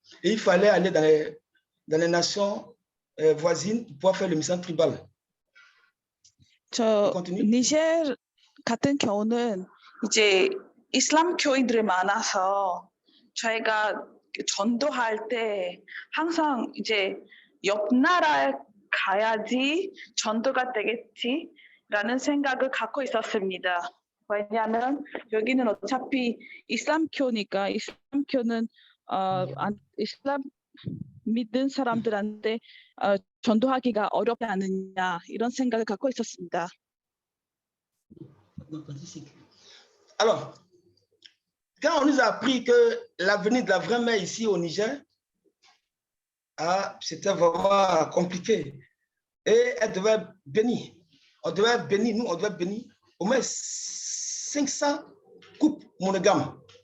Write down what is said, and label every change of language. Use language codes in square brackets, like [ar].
[fr] Et il fallait aller dans les nations voisines pour pouvoir faire le mission tribal. [ko] 저 [fr] Continue. [ko] 니제 같은 경우는 이제 이슬람교인들이 많아서 저희가 전도할 때 항상 이제 옆 나라에 가야지 전도가 되겠지라는 생각을 갖고 있었습니다. 왜냐하면 여기는 어차피 이슬람교니까 이슬람교는 이슬람 믿는 사람들한테 전도하기가 어렵지 않느냐 이런 생각을 갖고 있었습니다. [fr] Alors, quand on nous a appris que l'avenir de la vraie mère ici au Niger, c'était vraiment compliqué. Et elle devait être bénie. On devait être béni, nous, on devait être béni au moins 500 couples monogames.